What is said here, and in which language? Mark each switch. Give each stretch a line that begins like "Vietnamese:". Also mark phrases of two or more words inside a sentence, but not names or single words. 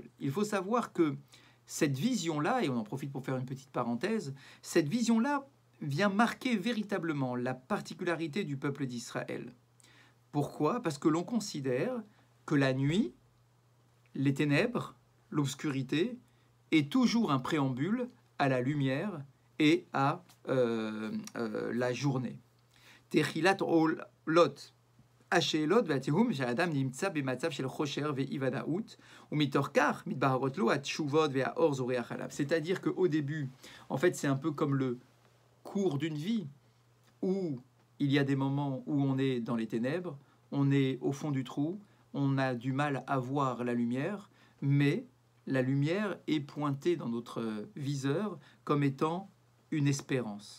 French: Il faut savoir que cette vision-là, et on en profite pour faire une petite parenthèse, cette vision-là vient marquer véritablement la particularité du peuple d'Israël. Pourquoi? Parce que l'on considère que la nuit, les ténèbres, l'obscurité, est toujours un préambule à la lumière et à la journée.
Hebrew: תחילת לות, השאלות והתהום שהאדם נמצא במצב של חושר ואי-ודאות, ומתוך כך מתבהרות לו התשובות והאור זורח עליו.
French: C'est-à-dire qu'au début, en fait, c'est un peu comme le cours d'une vie, où il y a des moments où on est dans les ténèbres, on est au fond du trou, on a du mal à voir la lumière, mais la lumière est pointée dans notre viseur comme étant une espérance.